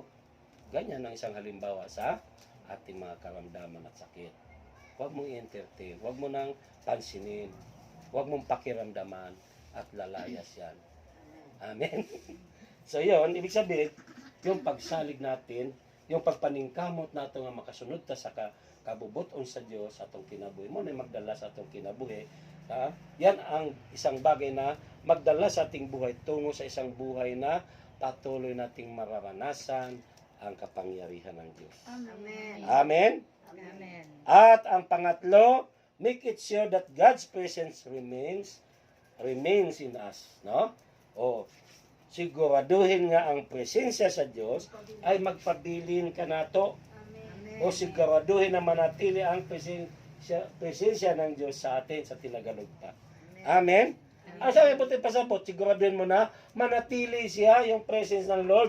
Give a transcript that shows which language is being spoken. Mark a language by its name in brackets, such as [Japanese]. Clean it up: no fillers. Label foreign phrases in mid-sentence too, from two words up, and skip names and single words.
[Filipino] Ganyan ang isang halimbawa sa ating mga karamdaman at sakit. Huwag mong i-entertain, huwag mo nang pansinin, huwag mong pakiramdaman at lalayas yan. [Cebuano] Amen. [Filipino] So yun, ibig sabihin, yung pagsalig natin, yung pagpaningkamot natin [Cebuano] nga makasunod ta sa kabubuton sa Diyos atong kinabuhi mo na magdala sa atong kinabuhi. [Filipino] Yan ang isang bagay na magdala sa ating buhay tungo sa isang buhay na patuloy nating mararanasan ang kapangyarihan ng Diyos. Amen. Amen. Amen. At ang pangatlo, [English] make it sure that God's presence remains in us, no? [Cebuano] O siguraduhin nga ang presensya sa Diyos ay magpabilin ka nato. [Filipino] O siguraduhin na manatili ang presensya ng Diyos sa atin sa tinagalugta. Amen? Ang sabi, buti pasabot, siguraduhin mo na manatili siya, yung presence ng Lord.